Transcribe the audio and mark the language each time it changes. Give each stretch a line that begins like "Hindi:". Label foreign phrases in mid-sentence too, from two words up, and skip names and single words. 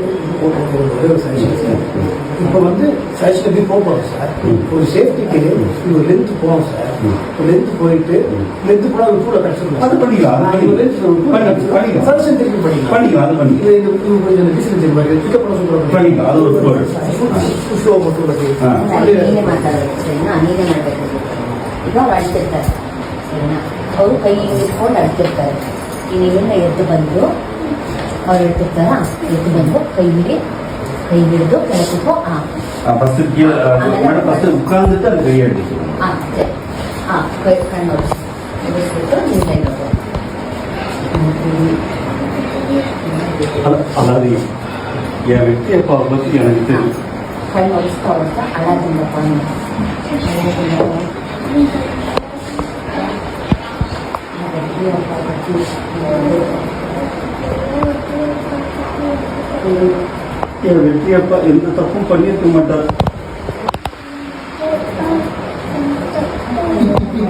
Tamil: இப்போ வந்து சைஸ்ல எப்படி போகணும் சார்? ஒரு சேஃப்டிக்கு ஒரு லென்த் போகணும் சார். ஒரு லென்த் போயிட்டு லென்த் போனால் ஒரு கூட கஷ்டம் அது பண்ணிக்கலாம். ஃபர்ஸ்ட் திருப்பி பண்ணிக்கலாம். அது பண்ணி கொஞ்சம் டிஸ்டன்ஸ் இருக்கு பிக்கப் பண்ண சொல்லுவாங்க. பண்ணிக்கலாம். அது ஒரு ஸ்லோ மட்டும்
Kannada: ನೀನೇ ಮಾತಾಡೋದು ಸರಿನಾ? ನೀನೇ ಮಾಡಬೇಕು. ಈಗ ಅವ್ರು ಅಳ್ತಿರ್ತಾರೆ ಸರಿನಾ? ಅವರು ಕೈ ಇಟ್ಕೊಂಡು ಅಳ್ತಿರ್ತಾರೆ. ನೀವೆಲ್ಲ ಎದ್ದು ಬಂದು ಅವ್ರು ಹೇಳ್ತಿರ್ತಾರ ಎದ್ದು ಬಂದು ಕೈ ಹಿಡಿದು ಕೆಳಕ್ಕೋ
Tamil: உட்கார்ந்துட்டு அது கை எடுத்து
Kannada: ಸರಿ ಕಣ್ಣು ಬಿಟ್ಟು ನೀವು ಕೈ ನೋಡು.
Tamil: அதாவது என் வெற்றி அப்பாவை பற்றி எனக்கு தெரியும்.
Kannada: ಕಣ್ಣು ಒಡಿಸ್ತಾ ಅಳದಿಂದ ಕಣ್ಣು
Tamil: என் வெற்றி அப்பா எந்த தப்பும் பண்ணியிருக்க மாட்டார்.